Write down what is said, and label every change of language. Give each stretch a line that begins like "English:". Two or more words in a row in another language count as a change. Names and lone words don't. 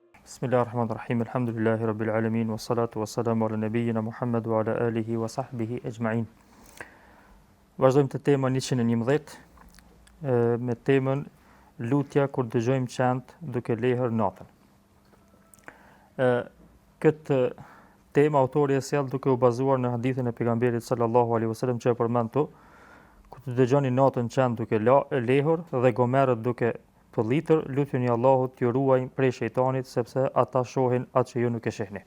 Arabic: بسم الله الرحمن الرحيم. الحمد لله رب العالمين والصلاة والسلام على نبينا محمد وعلى آله وصحبه أجمعين.
Albanian: Vazhdojmë të tema 111 me temën lutja kur dëgjojmë qend duke lehër natën. Këtë temë autori e sjell duke u bazuar në hadithin e pejgamberit
Arabic: صلى الله عليه وسلم
Albanian: që e përmend tu, kur të dëgjoni natën qend duke lehur dhe gomerët duke pëllitër, lutjeni Allahut t'ju ruaj prej shejtanit, sepse ata shohin atë që ju nuk e shihni.